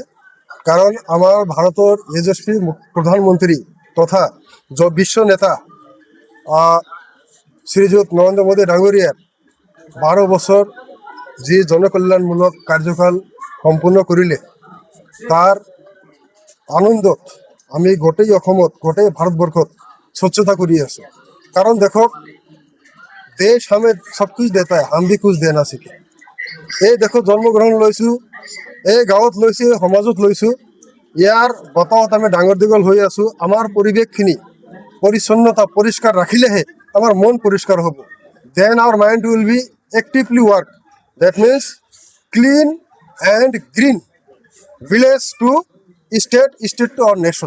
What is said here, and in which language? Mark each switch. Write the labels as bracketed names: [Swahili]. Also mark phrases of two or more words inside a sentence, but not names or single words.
[Assamese] কাৰণ আমাৰ ভাৰতৰ যশস্বী প্ৰধানমন্ত্ৰী তথা বিশ্ব নেতা শ্ৰীযুত নৰেন্দ্ৰ মোদী ডাঙৰীয়াৰ 12 বছৰ যি জনকল্যাণমূলক কাৰ্যকাল সম্পূৰ্ণ কৰিলে তাৰ আনন্দত আমি গোটেই অসমত গোটেই ভাৰতবৰ্ষত স্বচ্ছতা কৰি আছোঁ। কাৰণ দেখক দেশ [Hindi] हमें सब कुछ देता है, हम भी कुछ देना सीखे। [Assamese] এই দেখো জন্মগ্ৰহণ লৈছোঁ, এই গাঁৱত লৈছোঁ, সমাজত লৈছোঁ, ইয়াৰ বতাহত আমি ডাঙৰ দীঘল হৈ আছোঁ। আমাৰ পৰিৱেশখিনি পৰিচ্ছন্নতা পৰিষ্কাৰ ৰাখিলেহে আমাৰ মন পৰিষ্কাৰ হ'ব। [English] Then our mind will be actively work. That means clean and green village to state, state to our nation.